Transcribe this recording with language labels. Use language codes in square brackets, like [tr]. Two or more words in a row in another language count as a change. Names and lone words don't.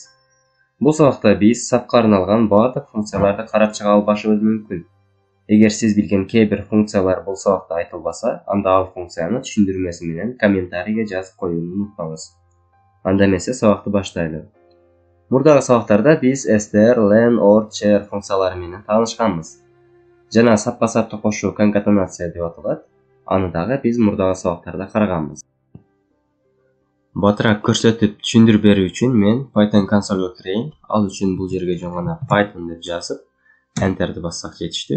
[ky] Бул сабакта биз сапка арналган баардык функцияларды карап чыга албашыбыз мүмкүн. Эгер сиз билген кээ бир функциялар бул сабакта айтылбаса, анда ал функцияны түшүндүрмөсү менен комментарийге жазып коюуну унутпаңыз. Анда эмесе сабакты баштайлы. Мурдагы сабактарда биз str, len, or, char функциялары менен таанышканбыз. Жана сапка сапты кошуу конкатенация деп аталат. Аны дагы биз мурдагы сабактарда караганбыз. Батыраак көрсөтүп түшүндүрүп берүү үчүн мен Python консольго кирейин. Ал үчүн бул жерге жөн гана Python деп жазып, Enter'ди бассак жетиштүү.